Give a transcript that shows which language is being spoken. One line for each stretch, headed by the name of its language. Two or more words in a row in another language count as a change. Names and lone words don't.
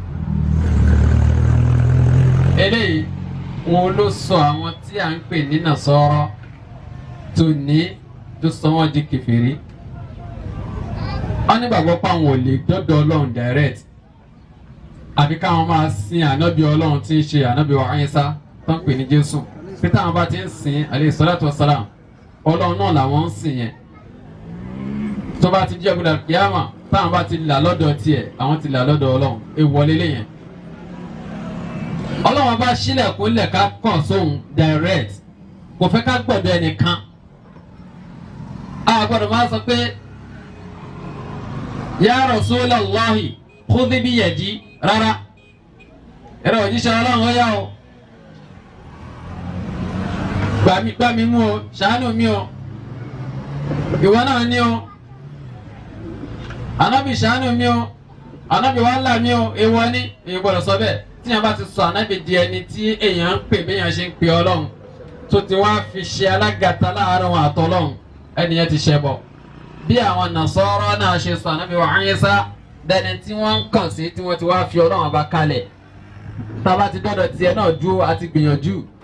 Yoruba: eléyìí wọn ló sọ àwọn tí à ń pè ní Nasara tó sọ wọn di kèfèrí. wọ́n nígbàgbọ́ pé àwọn ò lè dọ́dọ̀ Ọlọ́run direct àbí káwọn máa sin ànábì Ọlọ́run tí ń ṣe ànábì wa Ìsá tó ń pè ní Jésù pé táwọn bá ti ń sìn
Arabic: عليه الصلاة والسلام
Yoruba: Ọlọ́run náà làwọn ń sìn yẹn. tó bá ti jẹ́ gbọdọ̀ kíámà táwọn bá ti là lọ́dọ̀ tiẹ̀ àwọn ti là lọ́dọ̀ Ọlọ́run èèwọ̀ lélẹ̀ yẹn. Ọlọ́run bá sílẹ̀kùn lẹ̀ ká kàn sóhun direct kò fẹ́ ká gbọ́dọ̀ ẹnìkan. a gbọ́dọ̀ máa sọ pé
Arabic: يا رسول الله خذ بيدي
Yoruba: rárá ẹ̀rọ òjíṣẹ́ Ọlọ́run ó yá o gbà mí mú o ṣàánú mi o ìwọ náà ní o ànábì ṣàánú mi o ànábì wàhálà mi o èèwọ̀ ni èyí gbọ́dọ̀ sọ bẹ́ẹ̀ tí yẹn bá ti sọ ànábì di ẹni tí èèyàn ń pè béèyàn ṣe ń pè Ọlọ́run tó ti wá fi ṣe alágàtà láàárín wọn àtọlọ́run ẹnìyẹn ti ṣẹbọ bí àwọn Nasara náà ṣe sọ ànábì wa Ìsá dẹni tí wọ́n ń kàn sí tí wọ́n ti wá fi Ọlọ́run bá kalẹ̀ tábà ti dọ́dọ̀ tiẹ̀ náà dúró àti gbìyànjú.